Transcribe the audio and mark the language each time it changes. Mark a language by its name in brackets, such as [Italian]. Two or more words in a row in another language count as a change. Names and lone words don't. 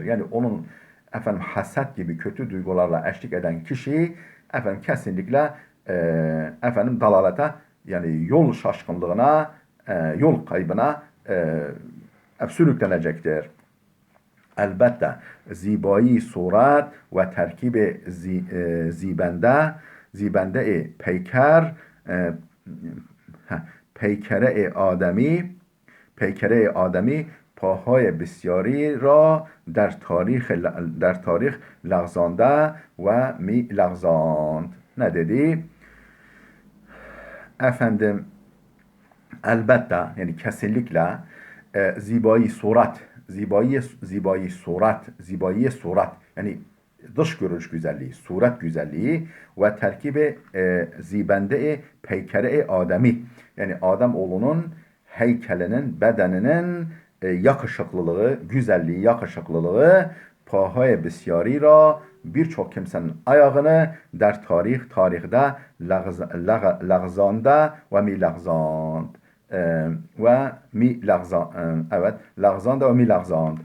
[Turkish] Yani onun efendim haset gibi kötü duygularla eşlik eden kişi efendim kesinlikle efendim dalalete, yani yol şaşkınlığına, yol kaybına sürüklenecektir. [Persian] Elbette زیبایی صورت و ترکیب زیبنده پیکر پیکره آدمی پاهای بسیاری را در تاریخ لغزانده و می لغزاند. [Turkish] Ne dedi? Efendim elbette, yani kesinlikle [Persian] زیبایی صورت [Turkish] yani dış görünüş güzelliği, suret güzelliği ve [Persian] ترکیب زیبنده پیکر آدمی, [Turkish] yani Adem oğlunun heykelinin, bedeninin yakışıklılığı, güzelliği, yakışıklılığı [Persian] پاهای بسیاری را [Turkish] birçok kimsenin ayağını tarihte [Persian] لغزانده و می لغزاند [Turkish] evet, [Persian] لغزانده و می لغزاند.